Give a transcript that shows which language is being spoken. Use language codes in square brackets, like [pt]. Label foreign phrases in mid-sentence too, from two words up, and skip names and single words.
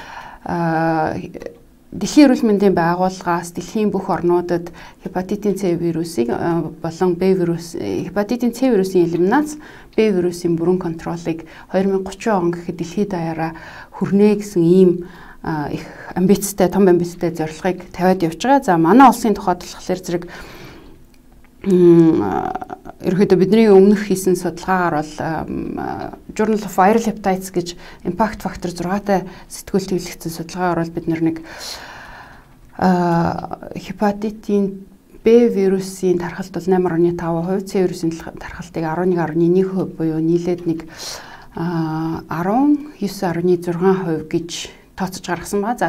[mn] Дэлхийн эрүүл мэндийн байгууллагаас дэлхийн бүх орнуудад хепатитын С вирусыг болон Б вирус хепатитын С вирусын элиминац, Б вирусын бүрэн контролыг 2030 он гэхэд дэлхийд даяараа хүрнэ гэсэн ийм их амбицтай, том амбицтай зорилгыг тавиад явж байгаа. За манай улсын тухайд болохоор зэрэг ерөөдөө бидний өмнөх хийсэн судалгаагаар бол Journal of Viral Hepatitis гэж [en] impact factor [mn] 6-тай сэтгүүлт хэвлэгдсэн судалгаагаар бол бид нэг хепатитын Б вирусын тархалт бол 8.5%, С вирусын тархалтыг 11.1% буюу нийлээд нэг 19.6% гэж тооцож гаргасан байна.